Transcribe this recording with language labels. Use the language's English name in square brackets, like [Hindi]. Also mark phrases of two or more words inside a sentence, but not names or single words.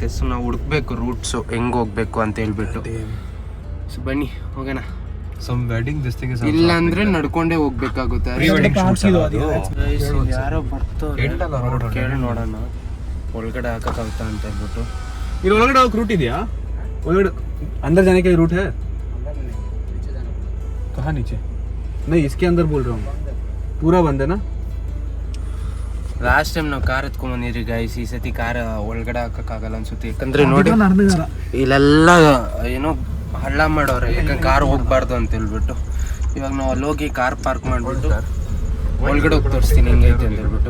[Kannada] ಸೊ ನಾವು ಹುಡುಕ್ಬೇಕು ರೂಟ್ಸು ಹೆಂಗ್ ಹೋಗ್ಬೇಕು ಅಂತ ಹೇಳ್ಬಿಟ್ಟು. ಸೊ ಬನ್ನಿ ಹೋಗೋಣ. ಸಮ್ ವೆಡ್ಡಿಂಗ್ ದಿಸ್ ಥಿಂಗ್ ಇಸ್ ಇಲ್ಲ ಅಂದ್ರೆ ನಡ್ಕೊಂಡೇ ಹೋಗ್ಬೇಕಾಗುತ್ತೆ. ಯಾರೋ ಬರ್ತಾರೆ, ಕೇಳಿ ನೋಡೋಣ ಒಳಗಡೆ ಹಾಕಕ್ಕಾಗ್ತಾ ಅಂತ ಹೇಳ್ಬಿಟ್ಟು. ಇಲ್ಲಿ ಒಳಗಡೆ ಹೋಗಕ್ಕೆ ರೂಟ್ ಇದೆಯಾ? ಒಳಗಡೆ [Hindi] अंदर जाने का रूट है? कहाँ नीचे? नहीं, इसके अंदर बोल रहा हूँ. पूरा बंद है ना? [Kannada] ಲಾಸ್ಟ್ ಟೈಮ್ ನಾವು ಕಾರ್ ಎತ್ಕೊಂಡ್ ಬಂದಿದ್ರಿ ಗೈಸ್. ಈ ಸತಿ ಕಾರ್ ಒಳಗಡೆ ಹಾಕಕ್ಕಾಗಲ್ಲ ಅನ್ಸುತ್ತೆ. ಯಾಕಂದ್ರೆ ನೋಡಿ, ಇಲ್ಲೆಲ್ಲ ಏನೋ ಹಳ್ಳ ಮಾಡೋರೆ, ಯಾಕಂದ್ರೆ ಕಾರ್ ಹೋಗ್ಬಾರ್ದು ಅಂತ ಹೇಳ್ಬಿಟ್ಟು. ಇವಾಗ ನಾವು ಅಲ್ಲಿ ಹೋಗಿ ಕಾರ್ ಪಾರ್ಕ್ ಮಾಡ್ಬಿಟ್ಟು ಒಳಗಡೆ ಹೋಗಿ ತೋರಿಸ್ತೀನಿ ಹೆಂಗೈತೆ ಅಂತ ಹೇಳ್ಬಿಟ್ಟು.